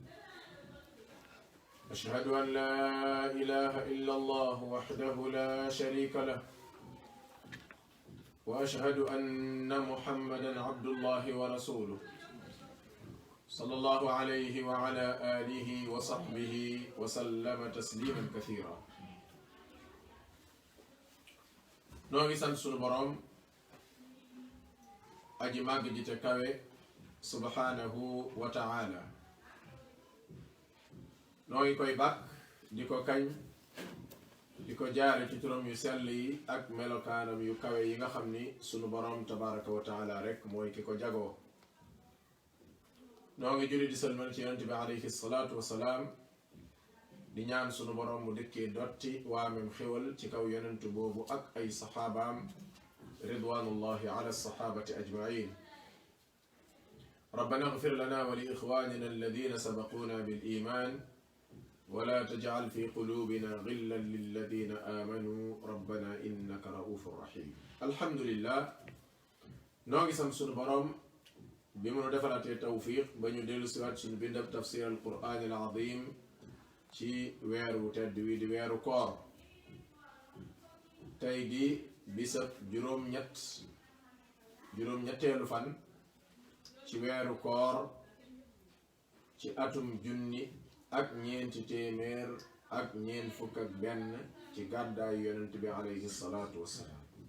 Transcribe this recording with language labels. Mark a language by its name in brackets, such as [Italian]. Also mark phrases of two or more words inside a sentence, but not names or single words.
[Arabic] أشهد أن لا إله إلا الله وحده لا شريك له وأشهد أن محمدا عبد الله ورسوله صلى الله عليه وعلى آله وصحبه وسلم تسليما كثيرا. [Wolof] noo ngi sant sunu borom aji màgg ji te kawe [Arabic] سبحانه وتعالى. [Wolof] noo ngi koy bàkk di ko kañ di ko jaare ci turam yu sell yi ak melokaanam yu kawe yi nga xam ni sunu borom [Arabic] تبارك وتعالى [Wolof] rek mooy ki ko jagoo. noo ngi julli di salmal ci yonent bi [Arabic] عليه الصلاة والسلام [Wolof] di ñaan sunu borom mu dëkkee dotti waamem xéwal ci kaw yonent boobu ak ay saxaabaam [Arabic] رضوان الله على الصحابة أجمعين. ربنا اغفر لنا ولإخواننا الذين سبقونا بالإيمان ولا تجعل في قلوبنا غلا للذين آمنوا ربنا إنك رؤوف رحيم. الحمد لله [Wolof] noo ngi sant sunu borom bi mu nu defal ay tawfeex ba ñu dellu sotti sunu ndab [Arabic] تفسير القرآن العظيم [Wolof] ci weeru tedd wi di weeru koor. tey di bisab juróom-ñetteelu fan ci weeru koor ci atum junni ak ñeenti téeméer ak ñeent fukk ak benn ci gàddaay yonent bi [Arabic] عليه الصلاة والسلام.